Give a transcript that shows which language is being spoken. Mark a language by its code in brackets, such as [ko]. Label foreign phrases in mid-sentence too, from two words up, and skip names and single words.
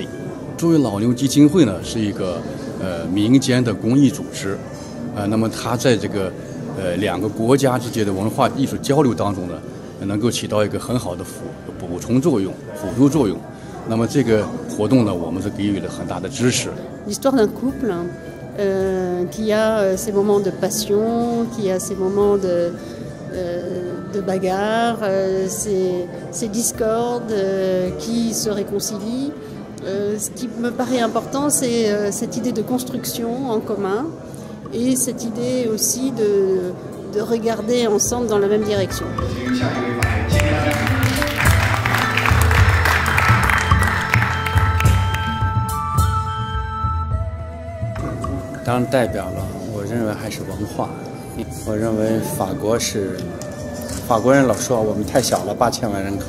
[zh] 作为老牛基金会呢是一个民间的公益组织那么它在这个两个国家之间的文化艺术交流当中呢，能够起到一个很好的补充作用、辅助作用。那么这个活动呢，我们是给予了很大的支持。 [fr] L'histoire d'un couple qui a ses moments de passion, qui a ses moments de bagarre, ses discordes qui se réconcilient. Ce qui me paraît important, c'est cette idée de construction en commun et cette idée aussi de regarder ensemble dans la même direction. [zh] 当然代表了，我认为还是文化。我认为法国人老说我们太小了，8000万人口。